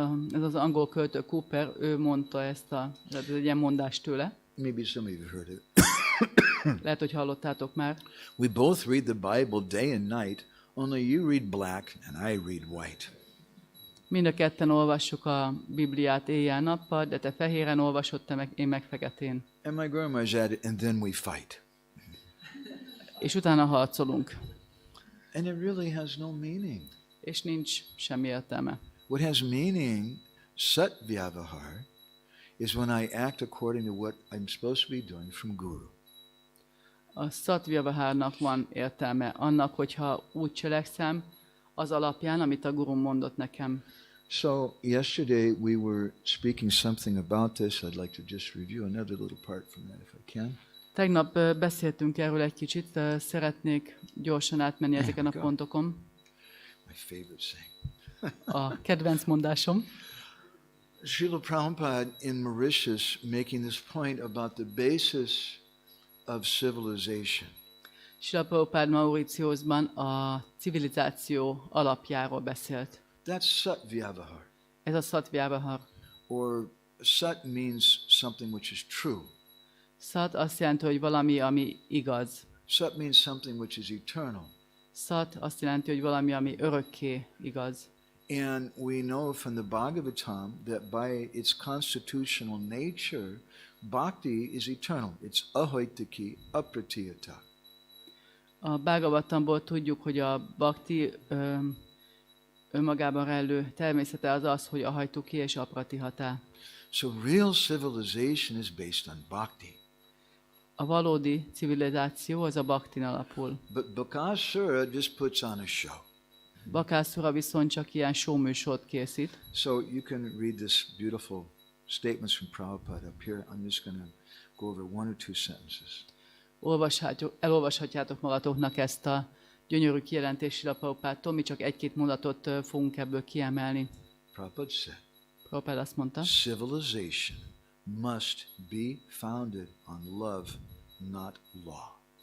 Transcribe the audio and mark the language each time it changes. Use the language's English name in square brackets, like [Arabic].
[Hungarian] Ez az angol költő Cooper, ő mondta ezt ez egy ilyen mondás tőle. [English] Maybe some of you have heard it. [Hungarian] Lehet, hogy hallottátok már. [English] We both read the Bible day and night, only you read black and I read white. [Hungarian] Mind a ketten olvassuk a Bibliát éjjel-nappal, de te fehéren olvasod, én meg feketén. [English] And my grandma's added, and then we fight. [Hungarian] És utána harcolunk. [English] And it really has no meaning. [Hungarian] És nincs semmi értelme. [English] What has meaning, sat vyavahar, is when I act according to what I'm supposed to be doing from Guru. [Hungarian] A szatvyavahárnak van értelme annak, hogyha úgy cselekszem, az alapján, amit a Guru mondott nekem. [English] So yesterday we were speaking something about this. I'd like to just review another little part from that if I can. [Hungarian] Tegnap beszéltünk erről egy kicsit, szeretnék gyorsan átmenni ezeken a pontokon. [English] My favorite saying. [Hungarian] A kedvenc mondásom. [English] Srila Prabhupada in Mauritius making this point about the basis of civilization. [Hungarian] Srila Prabhupada Mauritiusban a civilizáció alapjáról beszélt. [English] That's sat vyavahar. [Hungarian] Ez a szatvyavahar. [English] Or sat means something which is true. [Hungarian] Szat azt jelenti, hogy valami, ami igaz. [English] Sat means something which is eternal. [Hungarian] Szat azt jelenti, hogy valami, ami örökké igaz. [English] And we know from the Bhagavatam that by its constitutional nature, bhakti is eternal. It's ahoitaki apratiyata. [Hungarian] A Bhagavatamból tudjuk, hogy a bhakti önmagában rejlő természete az az, hogy ahajtuki és apratihata. [English] So real civilization is based on bhakti. [Hungarian] A valódi civilizáció az a bhaktin alapul. [English] But Bakasura just puts on a show. [Hungarian] Bakasura viszont csak ilyen showműsort készít. [English] So you can read this beautiful statements from Prabhupada up here. I'm just going to go over one or two sentences. [Hungarian] Elolvashatjátok magatoknak ezt a gyönyörű kijelentést a Prabhupádtól, mi csak egy-két mondatot fogunk ebből kiemelni. [English] Prabhupada said, [Hungarian] Prabhupád azt mondta, [English] civilization must be founded on love, not law.